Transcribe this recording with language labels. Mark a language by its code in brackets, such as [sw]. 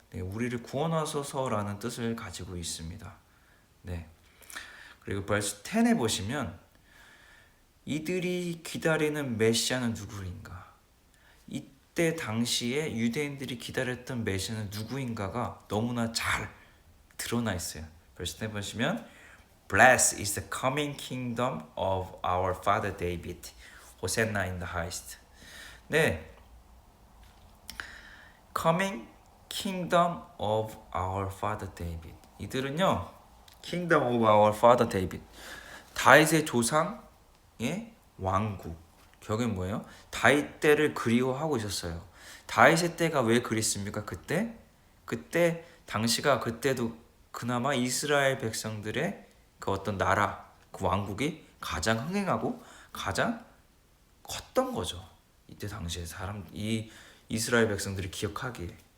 [ko] 네, 우리를 구원하소서라는 뜻을 가지고 있습니다. 네, 그리고 verse 10에 보시면 이들이 기다리는 메시아는 누구인가? 이때 당시에 유대인들이 기다렸던 메시아는 누구인가가 너무나 잘 드러나 있어요. [en] verse 10 [ko] 보시면 [en] Blessed is the coming kingdom of our father David. Hosanna in the highest. [ko] 네, [en] coming kingdom of our father David. [ko] 이들은요, [en] kingdom of our father David. [ko] 다윗의 조상의 왕국. 결국엔 뭐예요? 다윗 때를 그리워하고 있었어요. 다윗의 때가 왜 그립습니까? 그때 당시가 그때도 그나마 이스라엘 백성들의 그 어떤 나라, 그 왕국이 가장 흥행하고 가장 컸던 거죠. 이때 당시에 이 이스라엘 백성들이 기억하기에.